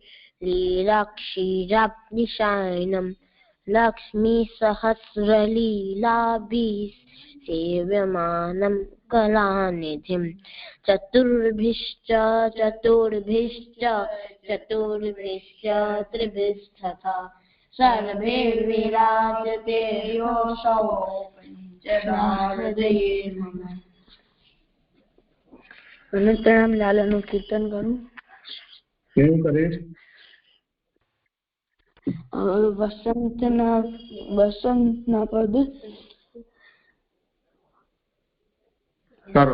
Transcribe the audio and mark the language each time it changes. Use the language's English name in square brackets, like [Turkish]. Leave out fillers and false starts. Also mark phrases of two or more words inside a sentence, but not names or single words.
[Sanskrit] लीलाक्षीराब्धिशायनं लक्ष्मीसहस्रलीलाभिः सेव्यमानं कलानिधिं चतुर्भिश्च त्रिभिस्तथा सर्वैर्विराजते योऽसौ हृदये मम। [Gujarati] અનંતરામ લાલાનું કીર્તન કરું. કેવું કરીશ? વસંતના પદ કરો.